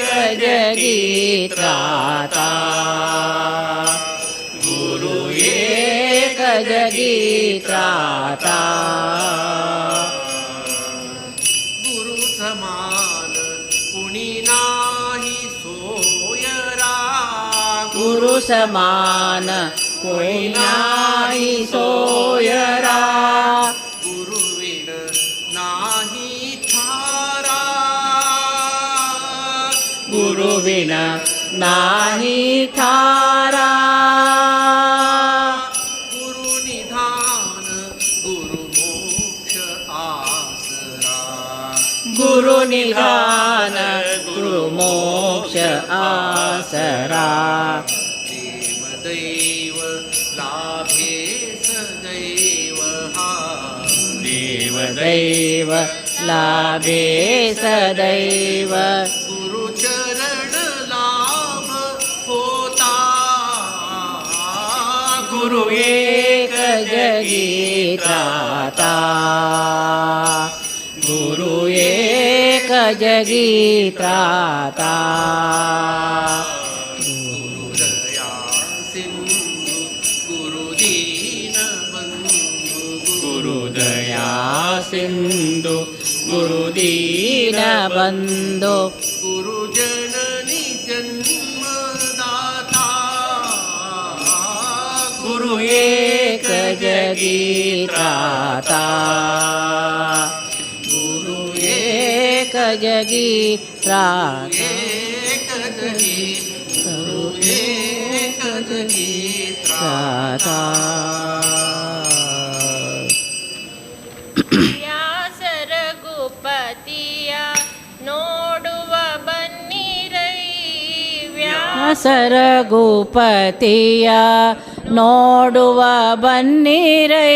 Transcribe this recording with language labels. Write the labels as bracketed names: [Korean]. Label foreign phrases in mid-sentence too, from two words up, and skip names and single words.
[Marathi] जगी त्राता गुरु एक जगी त्राता गुरु समान कुणी नाही सोयरा गुरु समान कोई नाही सोयरा गुरुविण नाही थारा गुरुविन नाही थारा गुरु निधान गुरु मोक्ष आसरा गुरु निधान गुरु मोक्ष आसरा देवदैव लाभे सदैव हा देवदैव लाभे सदैव गुरुचरण लाभ होता गुरु एक जगी त्राता गुरु एक जगी त्राता गुरुदया सिंधु गुरुदीन बंधु गुरुदया सिंधु गुरुदीन बंधु गुरुजननी जन्मदाता जगीत्राता गुरु एक जगीत्राता एक जगी गुरु एक जगीत्राता [Kannada] ವ್ಯಾಸರ ಗುಪತಿಯ ನೋಡುವ ಬನ್ನಿರೈ ವ್ಯಾಸರ ಗುಪತಿಯ ನೋಡುವ ಬನ್ನಿರೈ